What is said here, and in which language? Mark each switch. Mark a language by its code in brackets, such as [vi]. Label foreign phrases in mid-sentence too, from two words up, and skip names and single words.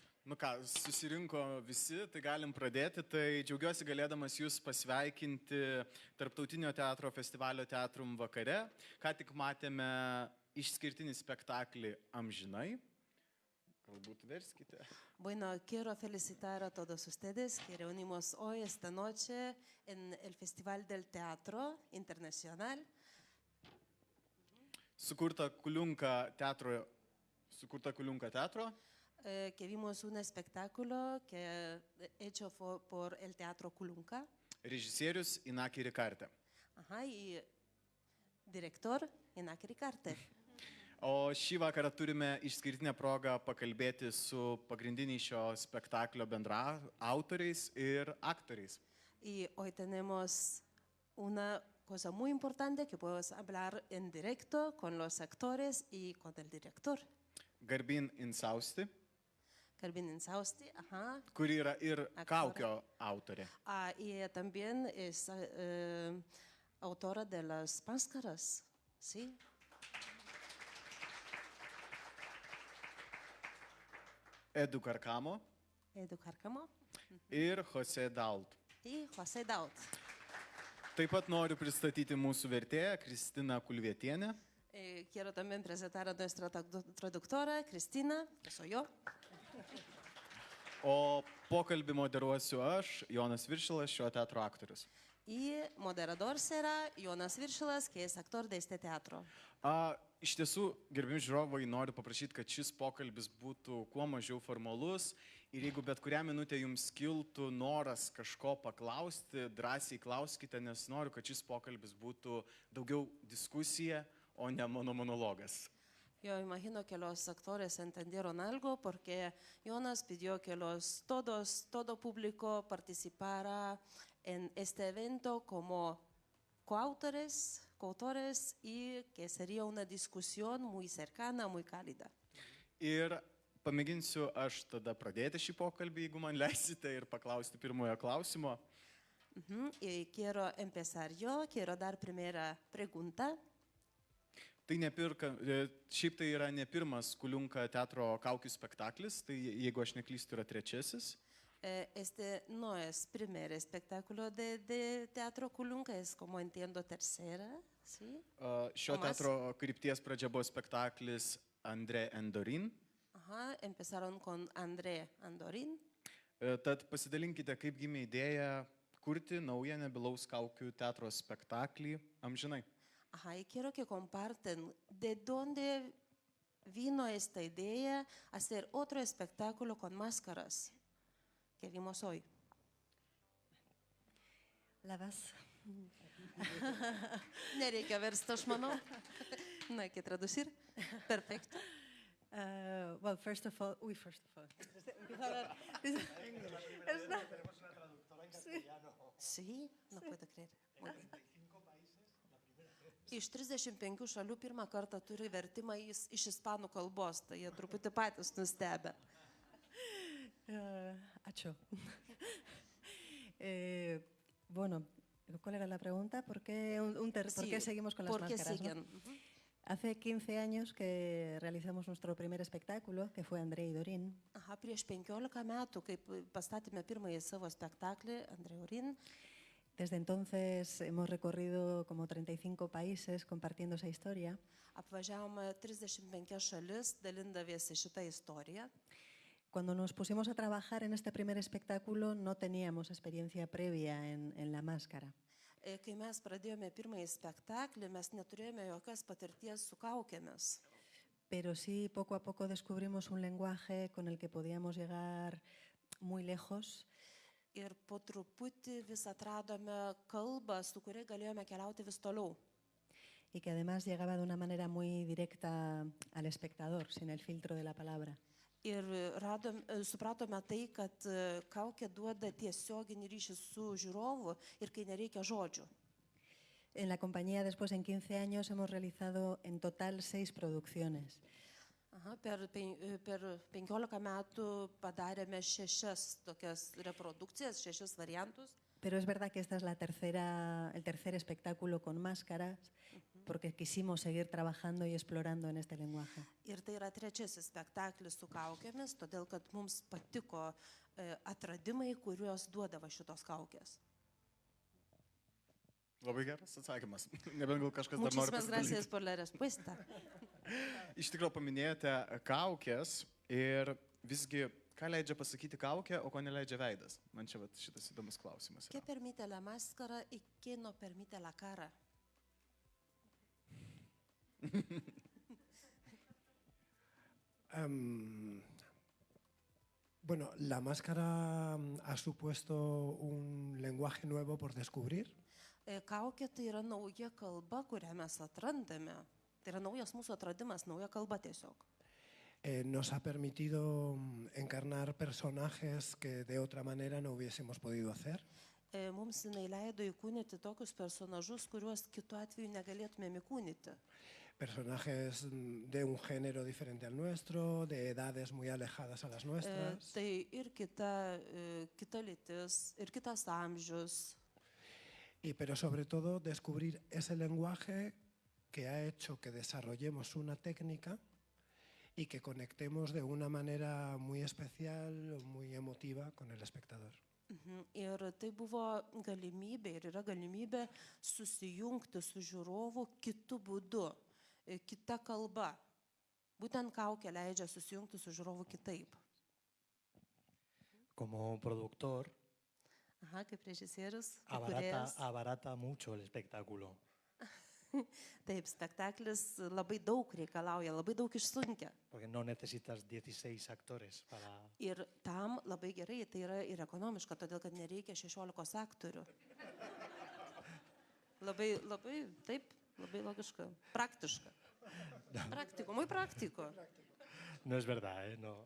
[lt] Nu ką, susirinko visi, tai galim pradėti. Tai džiaugiuosi galėdamas jūs pasveikinti Tarptautinio teatro festivalio Teatrum vakare. Ką tik matėme išskirtinį spektaklį Amžinai. Galbūt verskite. [es] Bueno, quiero felicitar a todos ustedes que reunimos hoy, esta noche, en el Festival del Teatro Internacional. [lt] Sukurta Kuliunka teatro. [es] Que vimos un espectáculo que hecho por el Teatro Kulunka. [lt] Režisierius Inaki Rikarte. [es] Ajá, y director Inaki Rikarte. [lt] O šį vakarą turime išskirtinę progą pakalbėti su pagrindiniais šio spektaklio bendraautoriais ir aktoriais. [es] Y hoy tenemos una cosa muy importante que podemos hablar en directo con los actores y con el director. [lt] Garbin Insausti, [es] Garbin Insausti, ajá. [lt] kuri yra ir Kaukio autorė. [es] Y ella también es autora de las máscaras, ¿sí? [lt] Edu Karkamo [es] Edu Carcamo [lt] ir Jose Dalt. [es] y José Daut. [lt] Taip pat noriu pristatyti mūsų vertėją Kristiną Kulvietienę. [es] Quiero también presentar a nuestra traductora, Cristina, que soy yo. [lt] O pokalbį moderuosiu aš, Jonas Viršilas, šio teatro aktorius. [es] Y moderador será Jonas Viršilas, que es actor de este teatro. [lt] Iš tiesų, gerbimi žiūrovai, noriu paprašyti, kad šis pokalbis būtų kuo mažiau formalus ir jeigu bet kurią minutę jums kiltų noras kažko paklausti, drąsiai klauskite, nes noriu, kad šis pokalbis būtų daugiau diskusija, o ne mano monologas. [es] Yo imagino que los actores entendieron algo porque Jonas pidió que todo público participara en este evento como coautores y que sería una discusión muy cercana, muy cálida. [lt] Ir pamėginsiu aš tada pradėti šį pokalbį, jeigu man leisite, ir paklausti pirmojo klausimo. [es] Y quiero empezar yo, quiero dar primera pregunta. [lt] Tai šiaip tai yra ne pirmas Kuliunka teatro kaukių spektaklis, tai jeigu aš neklystu, yra trečiasis. [es] Este no es primer espectáculo de Teatro Kulunka, es como entiendo tercera, ¿sí? [lt] Šio teatro krypties pradžia buvo spektaklis André Andorin. [es] Ajá, empezaron con André Andorin. [lt] Tad pasidalinkite, kaip gimė idėja kurti naują nebylaus kaukių teatro spektaklį Amžinai. [es] Ajá, y quiero que comparten de dónde vino esta idea hacer otro espectáculo con máscaras que vimos hoy. [lt] Labas. Nereikia versti, aš manau. [es] No hay que traducir. Perfecto. [en] Well, first of all. [es] Empiezo a hablar. Tenemos una traductora en castellano. Sí, no puedo creer. Muy bien. [lt] Iš 35 šalių pirmą kartą turi vertimą iš ispanų kalbos, tai jie truputį patys nustebę. [es] Acho. Bueno, ¿cuál era la pregunta? ¿Por qué seguimos con las máscaras? ¿No? Hace 15 años que realizamos nuestro primer espectáculo, que fue André y Dorin. [lt] Aha, prieš 15 metų, kai pastatėme pirmąjį savo spektaklį André y Dorin. [es] Desde entonces hemos recorrido como 35 países compartiendo esa historia. [lt] Apvažiavome 35 šalis, dalindavėsi šitą istoriją. [es] Cuando nos pusimos a trabajar en este primer espectáculo no teníamos experiencia previa en la máscara. [lt] Kai mes pradėjome pirmąjį spektaklį, mes neturėjome jokios patirties su kaukėmis. [es] Pero sí, poco a poco descubrimos un lenguaje con el que podíamos llegar muy lejos. [lt] Ir po truputį vis atradome kalbą, su kuria galėjome keliauti vis toliau. [es] Y que además llegaba de una manera muy directa al espectador, sin el filtro de la palabra. [lt] Ir supratome tai, kad kaukė duoda tiesioginį ryšį su žiūrovu ir kai nereikia žodžių. [es] En la compañía, después en 15 años, hemos realizado en total 6 producciones. [lt] Aha, per 15 metų padarėme 6 tokias reprodukcijas, 6 variantus. [es] Pero es verdad que esta es el tercer espectáculo con máscaras, porque quisimos seguir trabajando y explorando en este lenguaje. [lt] Ir tai yra 3 spektaklis su kaukėmis, todėl kad mums patiko atradimai, kuriuos duodavo šitos kaukės. Labai geras atsakymas. Nebent gal kažkas dar nori [es] Muchísimas gracias por la respuesta. [lt] Iš tikrųjų paminėjote kaukės ir visgi, ką leidžia pasakyti kaukė, o ko neleidžia veidas? Man čia šitas įdomus klausimas. [es] ¿Qué permite la máscara y qué no permite la cara? Bueno, la máscara ha supuesto un lenguaje nuevo por descubrir. [lt] Kaukė tai yra nauja kalba, kurią mes atrandame. Tai yra naujas mūsų atradimas, nauja kalba tiesiog. [es] Nos ha permitido encarnar personajes que de otra manera no hubiésemos podido hacer. [lt] Mums jinai leido įkūnyti tokius personažus, kuriuos kitu atveju negalėtumėm įkūnyti. [es] Personajes de un género diferente al nuestro, de edades muy alejadas a las nuestras. [lt] Tai ir kita lytis, ir kitas amžius. [es] Pero sobre todo descubrir ese lenguaje que ha hecho que desarrollemos una técnica y que conectemos de una manera muy especial, muy emotiva con el espectador. [lt] Ir tai buvo galimybė ir yra galimybė susijungti su žiūrovu kitu būdu, kita kalba. Būtent kaukė leidžia susijungti su žiūrovu kitaip. [es] Como productor, [lt] Aha, kaip režisierius, [es] abarata mucho el espectáculo. [lt] Taip, spektaklis labai daug reikalauja, labai daug išsunkia. [es] Porque no necesitas 16 actores para... [lt] Ir tam labai gerai, tai yra ir ekonomiška, todėl kad nereikia 16 aktorių. Labai, taip, labai logiška, praktiška. [es] Praktiko, muy práctico. No es verdad, ¿eh? No.